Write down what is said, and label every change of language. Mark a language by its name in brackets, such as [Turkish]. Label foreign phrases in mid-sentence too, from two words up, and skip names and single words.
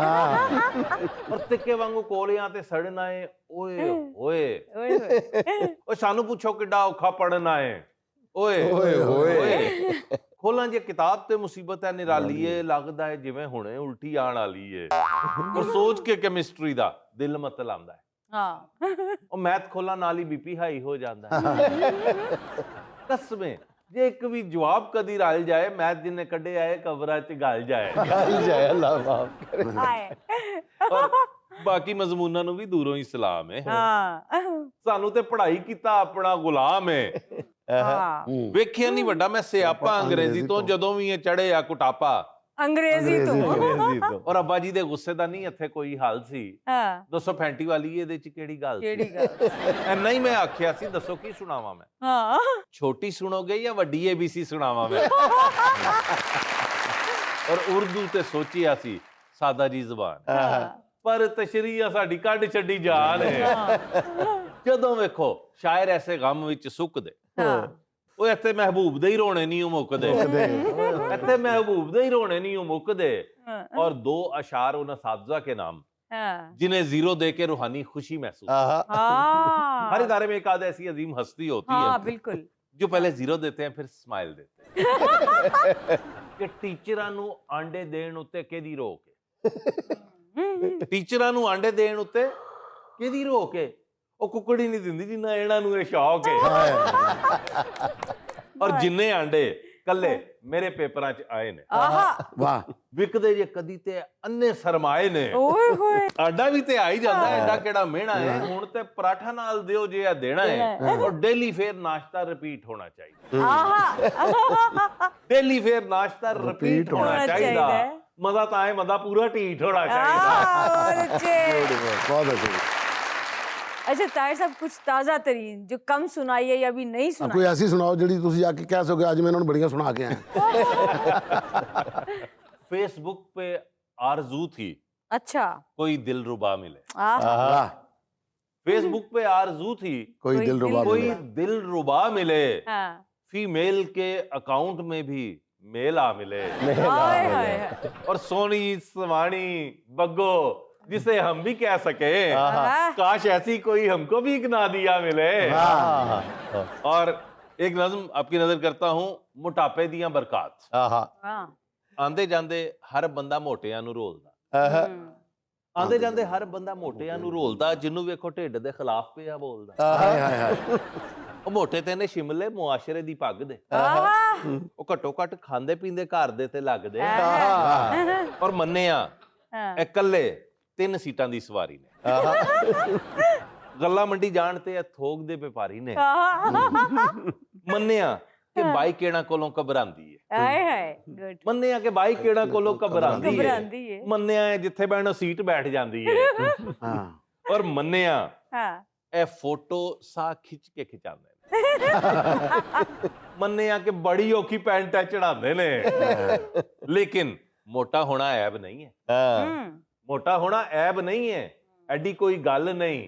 [Punjabi] ਔਰ ਤਿੱਕੇ ਵਾਂਗੂ ਕੋਲਿਆਂ ਤੇ ਸੜਨਾ ਏ, ਓਏ ਓਏ ਓਏ ਸਾਨੂੰ ਪੁੱਛੋ ਕਿੱਡਾ ਔਖਾ ਪੜਨਾ ਏ, ਓਏ ਓਏ ਓਏ ਖੋਲਾਂ ਜੇ ਕਿਤਾਬ ਤੇ ਮੁਸੀਬਤ ਹੈ ਨਿਰਾਲੀ ਏ, ਲੱਗਦਾ ਹੈ ਜਿਵੇਂ ਹੁਣੇ ਉਲਟੀ ਆਣ ਵਾਲੀ ਏ। ਔਰ ਸੋਚ ਕੇ ਕੈਮਿਸਟਰੀ ਦਾ ਦਿਲ ਮਤਲ ਆਉਂਦਾ ਹੈ। हाँ ਉਹ ਮੈਥ ਖੋਲਾਂ ਨਾਲ ਹੀ ਬੀਪੀ ਹਾਈ ਹੋ ਜਾਂਦਾ ਹੈ। ਕਸਮੇ ਜੇ ਇੱਕ ਵੀ ਜਵਾਬ ਕਦੀ ਰਲ ਜਾਏ, ਮੈਥ ਜਿੰਨੇ ਕੱਢੇ ਆਏ ਕਬਰਾਂ 'ਚ ਗਲ ਜਾਏ। [Urdu] گل جائے، اللہ معاف کرے. आए [Punjabi] ਔਰ ਬਾਕੀ ਮਜ਼ਮੂਨਾਂ ਨੂੰ ਵੀ ਦੂਰੋਂ ਹੀ ਸਲਾਮ ਹੈ। हाँ ਸਾਨੂੰ ਤੇ ਪੜ੍ਹਾਈ ਕੀਤਾ ਆਪਣਾ ਗੁਲਾਮ ਹੈ। हाँ ਵੇਖਿਆ ਨਹੀਂ ਵੱਡਾ ਮੈਂ ਸਿਆਪਾ ਅੰਗਰੇਜ਼ੀ ਤੋਂ, ਜਦੋਂ ਵੀ ਇਹ ਚੜੇ ਆ ਕੁਟਾਪਾ। ਅੰਗਰੇਜ਼ੀ ਤੋਂ ਅੰਗਰੇਜ਼ੀ ਤੋਂ ਔਰ ਅੱਬਾ ਜੀ ਦੇ ਗੁੱਸੇ ਦਾ ਨਹੀਂ ਇੱਥੇ ਕੋਈ ਹੱਲ ਸੀ। हाँ ਦੱਸੋ ਫੈਂਟੀ ਵਾਲੀ ਇਹਦੇ 'ਚ ਕਿਹੜੀ ਗੱਲ केड़ी ਸੀ? गल ਐਨਾ ਹੀ ਮੈਂ ਆਖਿਆ ਸੀ, ਦੱਸੋ ਕੀ ਸੁਣਾਵਾਂ ਮੈਂ? हाँ ਛੋਟੀ ਸੁਣੋਗੇ ਜਾਂ ਵੱਡੀ ABC ਸੁਣਾਵਾਂ ਮੈਂ? ਔਰ ਉਰਦੂ ਤੇ ਸੋਚਿਆ ਸੀ ਸਾਦਾ ਜੀ ਜ਼ਬਾਨ, ਪਰ ਤਸ਼ਰੀਹ ਸਾਡੀ ਕੱਢ ਛੱਡੀ ਜਾਨ ਹੈ। ਜਦੋਂ ਵੇਖੋ ਸ਼ਾਇਰ ਐਸੇ ਗਮ ਵਿੱਚ ਸੁੱਕਦੇ, हाँ ਉਹ ਇੱਥੇ ਮਹਿਬੂਬ ਦੇ ਹੀ ਰੋਣੇ ਨਹੀਂ ਮੁੱਕਦੇ, ਇੱਥੇ ਮਹਿਬੂਬ ਦੇ ਹੀ ਰੋਣੇ ਨਹੀਂ ਮੁੱਕਦੇ। [Urdu] اور 2 اشعار ان اساتذہ کے نام हाँ جنہیں زیرو دے کے روحانی خوشی محسوس. हाँ ہر ادارے میں ایک آدھ ایسی عظیم ہستی ہوتی हाँ है बिल्कुल جو پہلے زیرو دیتے ہیں پھر سمائل دیتے ہیں. [Punjabi] ਕਿ ਟੀਚਰਾਂ ਨੂੰ ਆਂਡੇ ਦੇਣ ਉੱਤੇ ਕਿਹਦੀ ਰੋਕ ਹੈ? ਟੀਚਰਾਂ ਨੂੰ ਆਂਡੇ ਦੇਣ ਉੱਤੇ ਕਿਹਦੀ ਰੋਕ ਹੈ? ਉਹ ਕੁੱਕੜੀ ਨਹੀਂ ਦਿੰਦੀ ਜਿੰਨਾ ਇਹਨਾਂ ਨੂੰ ਇਹ ਸ਼ੌਕ ਹੈ। ਔਰ ਜਿੰਨੇ ਆਂਡੇ ਕੱਲੇ ਮੇਰੇ ਪੇਪਰਾਂ 'ਚ ਆਏ ਨੇ, आहा वाह ਵਿਕਦੇ ਜੇ ਕਦੀ ਤੇ ਅੰਨੇ ਸਰਮਾਏ ਨੇ। ਓਏ ਹੋਏ ਆਡਾ ਵੀ ਤੇ ਆ ਹੀ ਜਾਂਦਾ, ਐਡਾ ਕਿਹੜਾ ਮਿਹਣਾ ਹੈ। ਹੁਣ ਤੇ ਪਰਾਠਾ ਨਾਲ ਦਿਓ ਜੇ ਆ ਦੇਣਾ ਹੈ। ਔਰ ਡੇਲੀ ਫੇਰ ਨਾਸ਼ਤਾ ਰਿਪੀਟ ਹੋਣਾ ਚਾਹੀਦਾ, आहा ਡੇਲੀ ਫੇਰ ਨਾਸ਼ਤਾ ਰਿਪੀਟ ਹੋਣਾ ਚਾਹੀਦਾ। ਮਜ਼ਾ ਤਾਂ ਹੈ, ਮਜ਼ਾ ਪੂਰਾ ਢੀਠ ਹੋਣਾ ਚਾਹੀਦਾ। [Urdu] اور اچھے بہت اچھے. اچھا طاہر صاحب کچھ تازہ ترین جو کم سنائی ہے یا ابھی نہیں कोई सुनाई। ایسی سناؤ [Punjabi] ਜਿਹੜੀ ਤੁਸੀਂ ਆ ਕੇ ਕਹਿ ਸਕੋ ਅੱਜ ਮੈਂ ਇਹਨਾਂ ਨੂੰ ਬੜੀਆਂ ਸੁਣਾ ਕੇ ਆਇਆ। [Urdu] فیس بک پے آرزو تھی अच्छा کوئی دلربا ملے. आहा वाह فیس بک پے آرزو تھی کوئی دل ربا کوئی دلربا ملے, हाँ فیمیل کے اکاؤنٹ میں بھی میل آ ملے. ہائے ہائے ہائے. اور سونی سوانی بگو جسے ہم بھی کہہ سکے, आहा। کاش ایسی کوئی ہم کو بھی ایک نادیہ ملے۔ اور ایک نظم آپ کی نذر کرتا ہوں، موٹاپے دیاں برکات. हाँ [Punjabi] ਆਂਦੇ ਜਾਂਦੇ ਹਰ ਬੰਦਾ ਮੋਟਿਆਂ ਨੂੰ ਰੋਲਦਾ, ਆਂਦੇ ਜਾਂਦੇ ਹਰ ਬੰਦਾ ਮੋਟਿਆਂ ਨੂੰ ਰੋਲਦਾ, ਜਿਹਨੂੰ ਵੇਖੋ ਢਿੱਡ ਦੇ ਖ਼ਿਲਾਫ਼ ਪਿਆ ਬੋਲਦਾ। ਹਾਏ ਹਾਏ ਹਾਏ। ਉਹ ਮੋਟੇ ਤੇ ਨੇ ਸ਼ਿਮਲੇ ਮੁਆਸ਼ਰੇ ਦੀ ਪੱਗ ਦੇ, आहा ਉਹ ਘੱਟੋ ਘੱਟ ਖਾਂਦੇ ਪੀਂਦੇ ਘਰ ਦੇ ਤੇ ਲੱਗਦੇ। आहा। ਔਰ ਮੰਨਿਆ हाँ। ਇਹ ਇਕੱਲੇ 3 ਸੀਟਾਂ ਦੀ ਸਵਾਰੀ ਨੇ। ਗੱਲਾਂ ਮੰਡੀ ਜਾਣ ਤੇ ਇਹ ਥੋਕ ਦੇ ਵਪਾਰੀ ਨੇ। ਮੰਨਿਆ ਕਿ ਬਾਈਕ ਇਹਨਾਂ ਕੋਲੋਂ ਘਬਰਾਉਂਦੀ ਹੈ। ਹਾਏ ਹਾਏ ਗੁਡ ਮੰਨਿਆ ਕਿ ਬਾਈਕ ਇਹਨਾਂ ਕੋਲੋਂ ਘਬਰਾਉਂਦੀ घबरांदी ਹੈ। है। ਮੰਨਿਆ ਹੈ ਜਿੱਥੇ ਬੈਠੋ ਸੀਟ ਬੈਠ ਜਾਂਦੀ ਹੈ। ਹਾਂ ਔਰ ਮੰਨਿਆ हाँ ਇਹ ਫੋਟੋ ਸਾਹ ਖਿੱਚ ਕੇ ਖਿਚਾਉਂਦੇ ਨੇ। ਮੰਨਿਆ ਕਿ ਬੜੀ ਔਖੀ ਪੈਂਟਾਂ ਚੜਾਉਂਦੇ ਨੇ। ਲੇਕਿਨ ਮੋਟਾ ਹੋਣਾ ਐਬ ਨਹੀਂ ਹੈ, ਮੋਟਾ ਹੋਣਾ ਐਬ ਨਹੀਂ ਹੈ, ਐਡੀ ਕੋਈ ਗੱਲ ਨਹੀਂ।